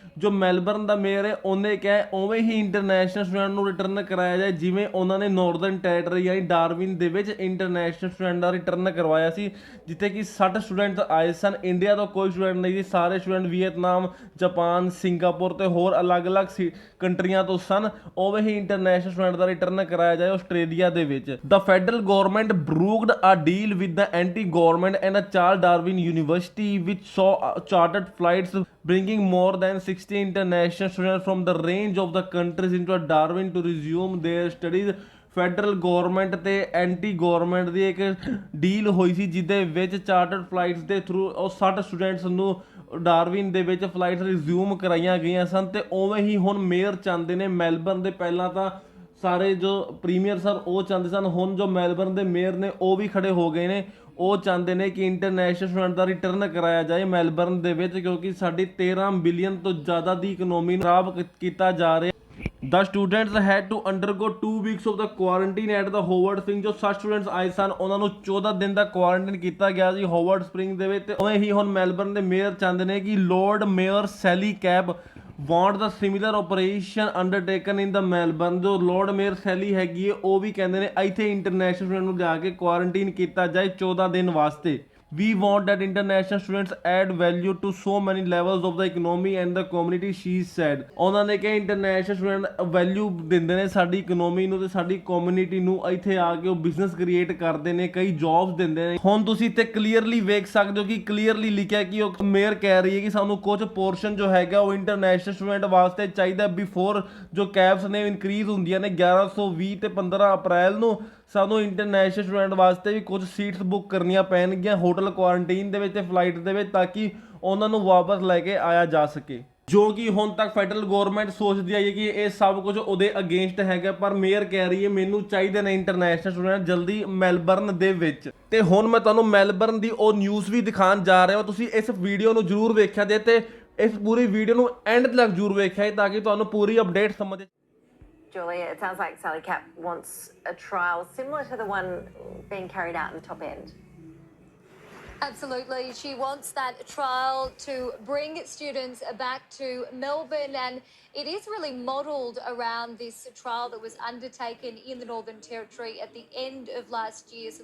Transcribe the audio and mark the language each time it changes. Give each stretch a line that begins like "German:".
Punjabi: ਜੋ ਮੈਲਬਰਨ ਦਾ ਮੇਅਰ ਹੈ ਉਹਨੇ ਕਿਹਾ ਉਵੇਂ ਹੀ ਇੰਟਰਨੈਸ਼ਨਲ ਸਟੂਡੈਂਟ ਨੂੰ ਰਿਟਰਨ ਕਰਾਇਆ ਜਾਏ ਜਿਵੇਂ ਉਹਨਾਂ ਨੇ ਨਾਰਦਰਨ ਟੈਰੀਟਰੀ ਯਾਨੀ ਡਾਰਵਿਨ ਦੇ ਵਿੱਚ ਇੰਟਰਨੈਸ਼ਨਲ ਸਟੂਡੈਂਟ ਦਾ ਰਿਟਰਨ ਕਰਵਾਇਆ ਸੀ, ਜਿੱਥੇ ਕਿ 60 ਸਟੂਡੈਂਟ ਆਏ ਸਨ। ਇੰਡੀਆ ਤੋਂ ਕੋਈ ਸਟੂਡੈਂਟ ਨਹੀਂ ਸੀ, ਸਾਰੇ ਸਟੂਡੈਂਟ ਵੀਅਤਨਾਮ, ਜਾਪਾਨ, ਸਿੰਗਾਪੁਰ ਤੇ ਹੋਰ ਅਲੱਗ-ਅਲੱਗ ਕੰਟਰੀਆਂ ਤੋਂ ਸਨ। ਉਵੇਂ ਹੀ ਇੰਟਰਨੈਸ਼ਨਲ ਸਟੂਡੈਂਟ ਦਾ ਰਿਟਰਨ ਕਰਾਇਆ ਜਾਏ ਆਸਟ੍ਰੇਲੀਆ ਦੇ ਵਿੱਚ।
English: The federal government brokered a deal with the NT government and Charles Darwin University which saw chartered flights bringing more than 60 international students from the range of the countries into Darwin to resume their studies।
Punjabi: Federal government ਤੇ anti government ਦੀ ਇੱਕ deal ਹੋਈ ਸੀ ਜਿਹਦੇ ਵਿੱਚ chartered flights ਦੇ through ਉਹ 60 students ਨੂੰ Darwin ਦੇ ਵਿੱਚ ਫਲਾਈਟਸ ਰਿਜ਼ਿਊਮ ਕਰਾਈਆਂ ਗਈਆਂ ਸਨ। ਤੇ ਉਵੇਂ ਹੀ ਹੁਣ ਮੇਅਰ ਚਾਹੁੰਦੇ ਨੇ ਮੈਲਬਰਨ ਦੇ, ਪਹਿਲਾਂ ਤਾਂ ਸਾਰੇ ਜੋ ਪ੍ਰੀਮੀਅਰ ਸਨ ਉਹ ਚਾਹੁੰਦੇ ਸਨ, ਹੁਣ ਜੋ ਮੈਲਬਰਨ ਦੇ ਮੇਅਰ ਨੇ ਉਹ ਵੀ ਖੜੇ ਹੋ ਗਏ ਨੇ। ਉਹ ਚਾਹੁੰਦੇ ਨੇ ਕਿ ਇੰਟਰਨੈਸ਼ਨਲ ਸਟੂਡੈਂਟ ਦਾ ਰਿਟਰਨ ਕਰਾਇਆ ਜਾਏ ਮੈਲਬਰਨ ਦੇ ਵਿੱਚ, ਕਿਉਂਕਿ ਸਾਡੀ 13 ਬਿਲੀਅਨ ਤੋਂ ਜ਼ਿਆਦਾ ਦੀ ਇਕਨੋਮੀ ਨੂੰ ਖਰਾਬ ਕੀਤਾ ਜਾ ਰਿਹਾ।
English: The students had to undergo 2 weeks of the quarantine at the Howard Spring.
Punjabi: ਜੋ 60 ਸਟੂਡੈਂਟਸ ਆਏ ਸਨ ਉਹਨਾਂ ਨੂੰ 14 ਦਿਨ ਦਾ ਕੁਆਰੰਟਾਈਨ ਕੀਤਾ ਗਿਆ ਸੀ ਹੋਵਰਡ ਸਪ੍ਰਿੰਗ ਦੇ ਵਿੱਚ। ਉਵੇਂ ਹੀ ਹੁਣ ਮੈਲਬਰਨ ਦੇ ਮੇਅਰ ਚਾਹੁੰਦੇ ਨੇ ਕਿ
English: Lord mayor Sally Capp want the similar operation undertaken in the Melbourne.
Punjabi: ਜੋ ਲੋਰਡ ਮੇਅਰ ਸੈਲੀ ਹੈਗੀ ਹੈ ਉਹ ਵੀ ਕਹਿੰਦੇ ਨੇ ਇੱਥੇ ਇੰਟਰਨੈਸ਼ਨਲ ਸਟੂਡੈਂਟ ਨੂੰ ਲਿਆ ਕੇ ਕੁਆਰੰਟਾਈਨ ਕੀਤਾ ਜਾਏ 14 ਦਿਨ ਵਾਸਤੇ।
English: We want that international students add value to so many levels of the economy and the community, she said।
Punjabi: ਉਹਨਾਂ ਨੇ ਕਿਹਾ ਇੰਟਰਨੈਸ਼ਨਲ ਸਟੂਡੈਂਟ ਵੈਲਿਊ ਦਿੰਦੇ ਨੇ ਸਾਡੀ ਇਕਨੋਮੀ ਨੂੰ ਤੇ ਸਾਡੀ ਕਮਿਊਨਿਟੀ ਨੂੰ। ਇੱਥੇ ਆ ਕੇ ਉਹ ਬਿਜ਼ਨਸ ਕ੍ਰੀਏਟ ਕਰਦੇ ਨੇ, ਕਈ ਜੌਬਸ ਦਿੰਦੇ ਨੇ। ਹੁਣ ਤੁਸੀਂ ਇੱਥੇ ਕਲੀਅਰਲੀ ਵੇਖ ਸਕਦੇ ਹੋ ਕਿ ਕਲੀਅਰਲੀ ਲਿਖਿਆ ਕਿ ਉਹ ਮੇਅਰ ਕਹਿ ਰਹੀ ਹੈ ਕਿ ਸਾਨੂੰ ਕੁਝ ਪੋਰਸ਼ਨ ਜੋ ਹੈਗਾ ਉਹ ਇੰਟਰਨੈਸ਼ਨਲ ਸਟੂਡੈਂਟ ਵਾਸਤੇ ਚਾਹੀਦਾ ਬਿਫੋਰ ਜੋ ਕੈਬਸ ਨੇ ਇਨਕਰੀਜ਼ ਹੁੰਦੀਆਂ ਨੇ 1120 ਤੇ 15 ਅਪ੍ਰੈਲ ਨੂੰ। ਸਾਨੂੰ ਇੰਟਰਨੈਸ਼ਨਲ ਸਟੂਡੈਂਟ ਵਾਸਤੇ ਵੀ ਕੁਝ ਸੀਟਸ ਬੁੱਕ ਕਰਨੀਆਂ ਪੈਣਗੀਆਂ ਹੋਟਲ ਕੁਆਰੰਟਾਈਨ ਦੇ ਵਿੱਚ ਤੇ ਫਲਾਈਟ ਦੇ ਵਿੱਚ, ਤਾਂ ਕਿ ਉਹਨਾਂ ਨੂੰ ਵਾਪਸ ਲੈ ਕੇ ਆਇਆ ਜਾ ਸਕੇ। ਜੋ ਕਿ ਹੁਣ ਤੱਕ ਫੈਡਰਲ ਗਵਰਨਮੈਂਟ ਸੋਚਦੀ ਆਈ ਹੈ ਕਿ ਇਹ ਸਭ ਕੁਝ ਉਹਦੇ ਅਗੇਂਸਟ ਹੈਗਾ, ਪਰ ਮੇਅਰ ਕਹਿ ਰਹੀ ਹੈ ਮੈਨੂੰ ਚਾਹੀਦੇ ਨੇ ਇੰਟਰਨੈਸ਼ਨਲ ਸਟੂਡੈਂਟ ਜਲਦੀ ਮੈਲਬਰਨ ਦੇ ਵਿੱਚ। ਤੇ ਹੁਣ ਮੈਂ ਤੁਹਾਨੂੰ ਮੈਲਬਰਨ ਦੀ ਉਹ ਨਿਊਜ਼ ਵੀ ਦਿਖਾਉਣ ਜਾ ਰਿਹਾ ਹਾਂ। ਤੁਸੀਂ ਇਸ ਵੀਡੀਓ ਨੂੰ ਜ਼ਰੂਰ ਵੇਖਿਆ ਜੇ ਤੇ ਇਸ ਪੂਰੀ ਵੀਡੀਓ ਨੂੰ ਐਂਡ ਤੱਕ ਜ਼ਰੂਰ ਵੇਖਿਆ ਤਾਂ ਕਿ ਤੁਹਾਨੂੰ ਪੂਰੀ ਅਪਡੇਟ ਸਮਝ।
English: Julie, it sounds like Sally Cap wants a trial similar to the one being carried out in the top end. Absolutely. She wants that trial to bring students back to Melbourne, and it is really modelled around this trial that was undertaken in the Northern Territory at the end of last year.